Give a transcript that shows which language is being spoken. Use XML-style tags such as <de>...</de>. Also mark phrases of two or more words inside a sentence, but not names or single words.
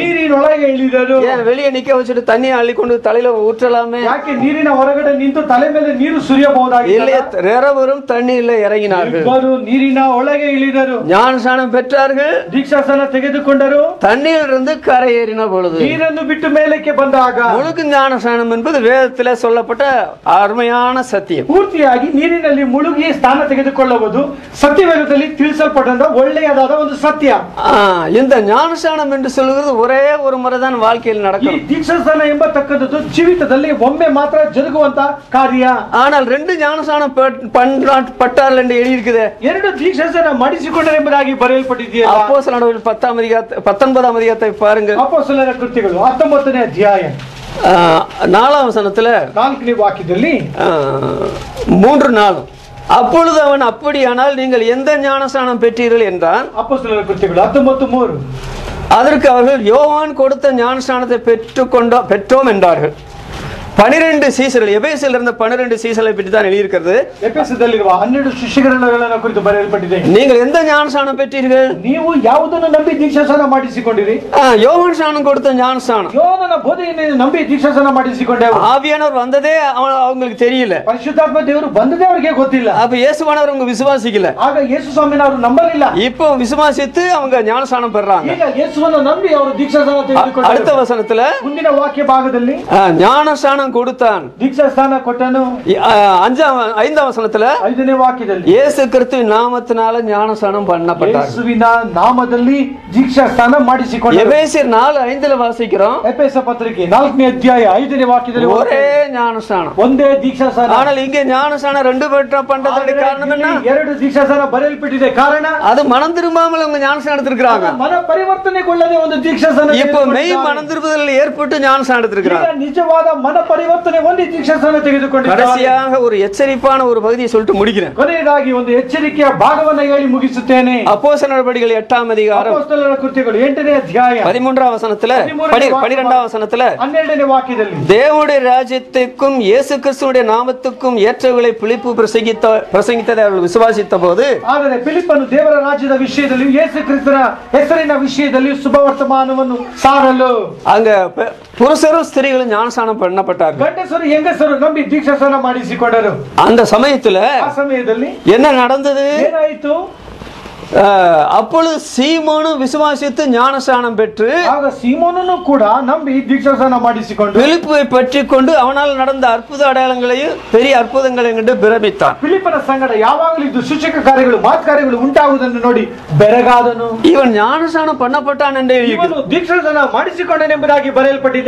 <kn>ನೀರಿನೊಳಗೆ ಇಳಿದರು.</kn> <ta>ஏன் வெளியே நிக்க வச்சுட்டு தண்ணியை அள்ளிக்கொண்டு தலையில ஊற்றலாமே?</ta> <kn>ಯಾಕೆ ನೀರಿನ ಹೊರಗಡೆ ನಿಂತು ತಲೆ ಮೇಲೆ ನೀರು ಸುರಿಯಬಹುದಾಗಿಲ್ಲ?</kn> <ta>இல்லையே, இரவரும் தண்ணீரிலே இறங்கினார்கள்.</ta> <kn>ಇಬ್ಬರು ನೀರಿನ ಒಳಗೆ ಇಳಿದರು.</kn> <ta>ஞானஸ்நானம் பெற்றார்கள்.</ta> <kn>ದೀಕ್ಷಾಸ್ನಾನ ತೆಗೆದುಕೊಂಡರು.</kn> <ta>தண்ணீரிலிருந்து கரையேறின பொழுது</ta> <kn>ನೀರನ್ನು ಬಿಟ್ಟು ಮೇಲಕ್ಕೆ ಬಂದಾಗ</kn> <ta>முழுக்கு ஞானஸ்நானம் என்பது வேதத்திலே சொல்லப்பட்ட அருமையான சத்தியம்.</ta> <kn>ಪೂರ್ತಿಯಾಗಿ ನೀರಿನಲ್ಲಿ ಮುಳುಗಿ ಸ್ಥಾನ ತೆಗೆದುಕೊಳ್ಳುವುದು ಸತ್ಯವೇದದಲ್ಲಿ ತಿಳಿಸಲ್ಪಟ್ಟಂತ ಒಳ್ಳೆಯದಾದ ಒಂದು ಸತ್ಯ.</kn> <ta>இந்த ஞானஸ்நானம் என்று சொல்லுகிறது ஒரே ஒரு முறைதான் வாழ்க்கையில்</ta> <kn>ಈ</kn> <ta>நடக்கும்.</ta> <kn>ದೀಕ್ಷಾಸ್ನಾನ ಎಂಬತಕ್ಕದ್ದು ಜೀವಿತದಲ್ಲಿ ಒಮ್ಮೆ ಮಾತ್ರ ಜರುಗುವಂತ ಕಾರ್ಯ.</kn> <ta>ஆனால் 2 ஞானஸ்நானம் பட்டார்கள் என்று எழுதியிருக்குது.</ta> <kn>2 ದೀಕ್ಷಾಸ್ನಾನ ಮಾಡಿಸಿಕೊಂಡರು ಎಂಬುದಾಗಿ ಬರೆಯಲ್ಪಟ್ಟಿದೆಯಲ್ಲ.</kn> <ta>அப்போஸ்தலர் 19ஆம் அதிகாரத்தை பாருங்க.</ta> <kn>ಅಪೊಸ್ತಲರ ಕೃತ್ಯಗಳು 19ನೇ ಅಧ್ಯಾಯ</kn> <ta>4ஆம் வசனத்துல</ta> <kn>4ನೇ ವಾಕ್ಯದಲ್ಲಿ</kn> <ta>3-4 அப்பொழுது அவன் அப்படியானால் நீங்கள் எந்த ஞானஸ்நானம் பெற்றீர்கள் என்றான்.</ta> <kn>ಅಪೊಸ್ತಲರ ಕೃತ್ಯಗಳು 19:3.</kn> <ta>அதற்கு அவர்கள் யோவான் கொடுத்த ஞானஸ்நானத்தை பெற்றோம் என்றார்கள். 12 சீசர்கள், எபேசில் இருந்த 12 சீசர்களை பற்றி தான் எழுதியிருக்கிறது.</ta> <kn>ಎಫೆಸದಲ್ಲಿರುವ 12 ಶಿಷ್ಯಗಣಗಳನ್ನು ಕುರಿತು ಬರೆಯಲ್ಪಟ್ಟಿದೆ.</kn> <ta>நீங்கள் எந்த ஞானஸ்நானம் பெற்றீர்கள்?</ta> <kn>ನೀವು ಯಾವುದನ್ನು ನಂಬಿ ದೀಕ್ಷಾಸ್ನಾನ ಮಾಡಿಸಿಕೊಂಡಿರಿ?</kn> <ta>யோவான் ஸ்நானம் கொடுத்த ஞானஸ்நானம்.</ta> <kn>ಯೋಹನನ ಬೋಧನೆಯನ್ನು ನಂಬಿ ದೀಕ್ಷಾಸ್ನಾನ ಮಾಡಿಸಿಕೊಂಡವರು.</kn> <ta>ஆவியானவர் வந்ததே அவங்களுக்கு தெரியல.</ta> <kn>ಪರಿಶುದ್ಧಾತ್ಮ ದೇವರು ಬಂದದೇ ಅವರಿಗೆ ಗೊತ್ತಿಲ್ಲ.</kn> <ta>அப்ப இயேசுவானவர் அவங்க விசுவாசிக்கல.</ta> <kn>ಆಗ ಯೇಸು ಸ್ವಾಮಿನವರು ನಂಬಲಿಲ್ಲ.</kn> <ta>இப்போ விசுவாசித்து அவங்க ஞானஸ்நானம் பெறாங்க.</ta> <kn>ಈಗ ಯೇಸುವನ್ನು ನಂಬಿ ಅವರು ದೀಕ್ಷಾಸ್ನಾನ ತೆಗೆದುಕೊಂಡರು.</kn> <ta>அடுத்த வசனத்துல</ta> <kn>ಮುಂದಿನ ವಾಕ್ಯ ಭಾಗದಲ್ಲಿ</kn> <ta>ஞானஸ்நானம் கொடுத்தான்.</ta> <kn>ದೀಕ್ಷಾಸ್ನಾನ ಕೊಟ್ಟನು.</kn> <ta>5ஆம் வசனத்துல</ta> <kn>5ನೇ ವಾಕ್ಯದಲ್ಲಿ</kn> <ta>இயேசு கிறிஸ்துவின் நாமத்தினால ஞானஸ்நானம் பண்ணப்பட்டார்.</ta> <kn>ಯೇಸುವಿನ ನಾಮದಲ್ಲಿ ದೀಕ್ಷಾಸ್ನಾನ ಮಾಡಿಸಿಕೊಂಡರು.</kn> <ta>எபேசியர் 4:5ல வாசிக்கிறோம்.</ta> <kn>ಎಫೆಸ ಪತ್ರಿಕೆ 4ನೇ ಅಧ್ಯಾಯ 5ನೇ ವಾಕ್ಯದಲ್ಲಿ</kn> <ta>ஒரே ஞானஸ்நானம்,</ta> <kn>ಒಂದೇ ದೀಕ್ಷಾಸ್ನಾನ.</kn> <ta>ஆனால் இங்கே ஞானஸ்நானம் 2 பண்றதுக்கு காரணம் என்ன?</ta> <kn>2 ದೀಕ್ಷಾಸ್ನಾನ ಬರೆಯಲ್ಪಟ್ಟಿದೆ. ಕಾರಣ</kn> <ta>அது மனம் திரும்பாமல் அவங்க ஞானஸ்நானம் எடுத்திருக்காங்க.</ta> <kn>ಮನ ಪರಿವರ್ತನೆಗೊಳ್ಳದೆ ಒಂದು ದೀಕ್ಷಾಸ್ನಾನ.</kn> <ta>இப்போ மெய் மனம் திரும்புதல் ஏற்பட்டு ஞானஸ்நானம் எடுத்திருக்காங்க.</ta> <kn>ನಿಜವಾದ ಮನ ಪರಿವರ್ತನೆ ಹೊಂದಿ ದೀಕ್ಷಾಸ್ನಾನ ತೆಗೆದುಕೊಂಡಿದ್ದಾರೆ.</kn> <ta>கடைசியாக ஒரு எச்சரிப்பான ஒரு பகுதியை சொல்லிட்டு முடிக்கிறேன்.</ta> <kn>ಕೊನೆಯದಾಗಿ ಒಂದು ಎಚ್ಚರಿಕೆಯ ಭಾಗವನ್ನು ಹೇಳಿ ಮುಗಿಸುತ್ತೇನೆ.</kn> <ta>அப்போஸ்தலர் நடபடிகள் 8ஆம் அதிகாரம்</ta> <kn>ಅಪೊಸ್ತಲರ ಕೃತ್ಯಗಳು 8ನೇ ಅಧ್ಯಾಯ</kn> <ta>13ஆம் வசனத்துல 12ஆம் வசனத்துல</ta> <kn>12ನೇ ವಾಕ್ಯದಲ್ಲಿ</kn> <ta>தேவனுடைய ராஜ்யத்துக்கும் இயேசு கிறிஸ்துவின் நாமத்துக்கும் ஏற்றவைகளை பிலிப்பு பிரசங்கித்ததை அவர்கள் விசுவாசித்த போது,</ta> <kn>ಆದರೆ ಫಿಲಿಪ್ಪನು ದೇವರ ರಾಜ್ಯದ ವಿಷಯದಲ್ಲಿ ಯೇಸು ಕ್ರಿಸ್ತನ ಹೆಸರಿನ ವಿಷಯದಲ್ಲಿ ಶುಭವರ್ತಮಾನವನ್ನು ಸಾರಲು</kn> <ta>அங்க புருஷரும் ஸ்திரீகளும் ஞானஸ்நானம் பண்ணப்பட்டார்கள்.</ta> <kn>ಗಂಡಸರು ಹೆಂಗಸರು ನಂಬಿ ದೀಕ್ಷಾಸ್ನಾನ ಮಾಡಿಸಿಕೊಂಡರು.</kn> <ta>அந்த சமயத்துல</ta> <kn>ಆ ಸಮಯದಲ್ಲಿ</kn> <ta>என்ன நடந்தது?</ta> <kn>ಏನಾಯಿತು?</kn> <ta>அப்பொழுது சீமோனும் விசுவாசித்து ஞானஸ்நானம் பெற்று</ta> <kn>ಆಗ ಸೀಮೋನನು ಕೂಡ ನಂಬಿ ದೀಕ್ಷಾಸ್ನಾನ ಮಾಡಿಸಿಕೊಂಡು</kn> <ta>பிலிப்பை பற்றி கொண்டு அவனால் நடந்த அற்புத அடையாளங்களையும் பெரிய அற்புதங்களையும் கண்டு பிரமித்தான்.</ta> <kn>ಫಿಲಿಪ್ಪನ ಸಂಗಡ ಯಾವಾಗಲೂ ಇದು ಸೂಚಕ ಕಾರ್ಯಗಳು ಮಾತುಕಾರ್ಯಗಳು ಉಂಟಾಗುವುದನ್ನು ನೋಡಿ ಬೆರಗಾದನು.</kn> <ta>இவன் ஞானஸ்நானம் பண்ணப்பட்டான் என்று</ta> <kn>ಇವನು ದೀಕ್ಷಾಸ್ನಾನ ಮಾಡಿಸಿಕೊಂಡನೆಂಬುದಾಗಿ ಬರೆಯಲ್ಪಟ್ಟಿದೆ.</kn>